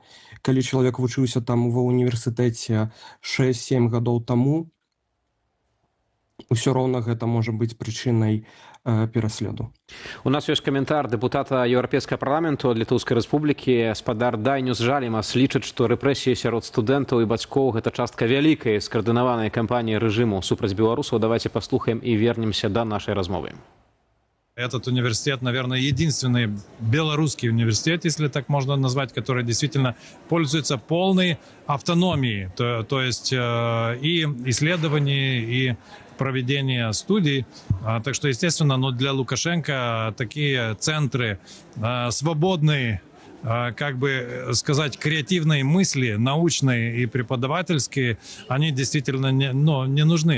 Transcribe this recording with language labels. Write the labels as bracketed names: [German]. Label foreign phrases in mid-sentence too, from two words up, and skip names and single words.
[Belarusian] Калі чалавек вучыўся там ва ўніверсітэце 6-7 гадоў таму, усё роўна гэта можа быць прычынай пераследу. У нас ёсць каментар дэпутата Еўрапейскага парламенту ад Літоўскай рэспублікі. Спадар Дайнюс Жалімас лічыць, што рэпрэсіі сярод студэнтаў і бацькоў гэта частка вялікай скаардынаванай кампаніі рэжыму супраць беларусаў. Давайте паслухаем і вернемся да нашай размовы. [Russian] Этот университет, наверное, единственный белорусский университет, если так можно назвать, который действительно пользуется полной автономией, то есть и исследований, и проведения студий. Так что, естественно, для Лукашенко такие центры свободные, как бы сказать, креативные мысли, научные и преподавательские, они действительно не нужны.